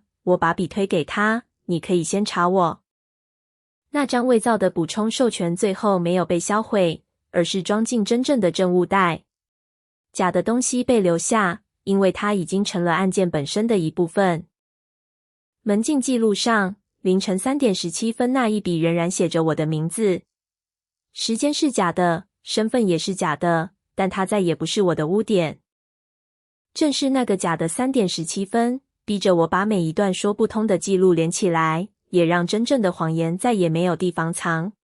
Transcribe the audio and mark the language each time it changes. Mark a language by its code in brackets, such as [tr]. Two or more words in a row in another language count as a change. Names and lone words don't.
[zh] 我把筆推給他，你可以先查我。那張偽造的補充授權最後沒有被銷毀，而是裝進真正的證物袋。假的東西被留下，因為它已經成了案件本身的一部分。門禁記錄上，凌晨3點17分那一筆仍然寫着我的名字。時間是假的，身份也是假的， 但它再也不是我的污點。正是那個假的3點17分，逼着我把每一段說不通的記錄連起來，也讓真正的謊言再也沒有地方藏。